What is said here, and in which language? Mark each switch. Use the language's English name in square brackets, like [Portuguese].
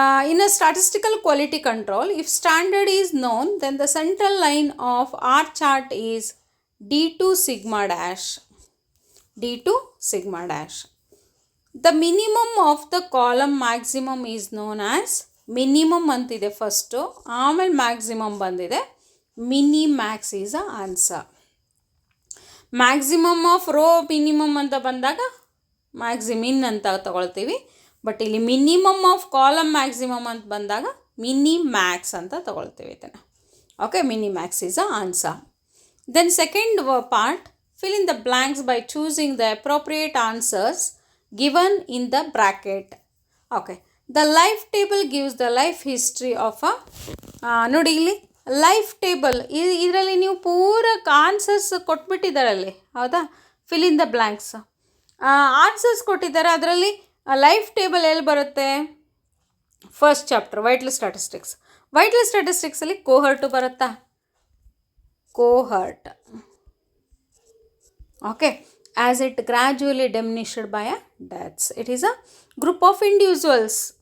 [English] In a statistical quality control, if standard is known, then the central line of R chart is D2 sigma dash. D2 sigma dash. The minimum of the column maximum is known as minimum antide first, [Kannada] ಆಮೇಲೆ [English] maximum ಬಂದಿದೆ. Minimax is the answer. Maximum of row minimum [Kannada] ಅಂತ ಬಂದಾಗ ಮ್ಯಾಕ್ಸಿಮಿನ್ ಅಂತ ತಗೊಳ್ತೀವಿ. But ಇಲ್ಲಿ [English] minimum of column maximum [Kannada] ಅಂತ ಬಂದಾಗ mini Max ಅಂತ ತಗೊಳ್ತೀವಿ ಇದನ್ನು. [English] Okay, mini max is a answer. Then second part, fill in the blanks by choosing the appropriate answers given in the bracket. Okay, the life table gives the life history of a [Kannada] ನೋಡಿ ಇಲ್ಲಿ life table ಇದರಲ್ಲಿ ನೀವು ಪೂರಕ answers ಕೊಟ್ಬಿಟ್ಟಿದ್ದಾರಲ್ಲಿ, ಹೌದಾ? [English] fill in the blanks [Kannada] answers ಕೊಟ್ಟಿದ್ದಾರೆ. ಅದರಲ್ಲಿ life table ಎಲ್ಲಿ ಬರುತ್ತೆ? [English] First chapter vital statistics. [Kannada] Vital ಸ್ಟ್ಯಾಟಿಸ್ಟಿಕ್ಸಲ್ಲಿ ಕೋಹರ್ಟು ಬರುತ್ತಾ? ಕೋಹರ್ಟ್. [English] Okay, as it gradually diminished by a deaths. It is a group of individuals.